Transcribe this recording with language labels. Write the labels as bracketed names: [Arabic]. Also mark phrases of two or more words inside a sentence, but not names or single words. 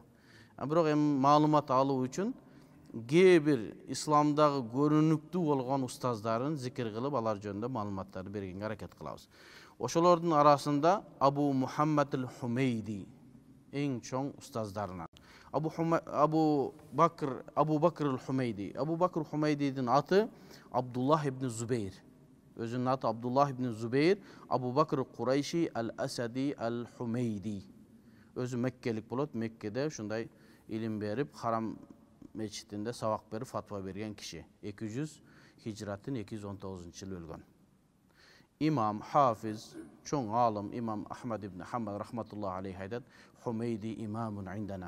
[Kyrgyz] Бирок эми маалымат алуу үчүн кээ бир исламдагы көрүнүктүү болгон устаздарын зикир кылып, алар жөнүндө маалыматтарды бергенге аракет кылабыз. Ошолордун арасында Абу Мухаммад аль-Хумейди эң чоң устаздарынан. Абу Бакр аль-Хумейди. Абу Бакр аль-Хумейдидин аты Абдуллах ибн Зубейр. Өзүнүн аты Абдуллах ибн Зубейр, Абу Бакр Курайши аль-Асади аль-Хумейди. Өзү меккелик болот, Меккеде ушундай илим берип, Харам мечитинде сабак берип, фатва берген киши. 200 хижраттын 219-жылы өлгөн. Имам, хафиз, чоң алым Имам Ахмад ибн Хамбал [Arabic] رحمة الله عليه [Kyrgyz] айтат: "Хумейди [Arabic] إمام عندنا."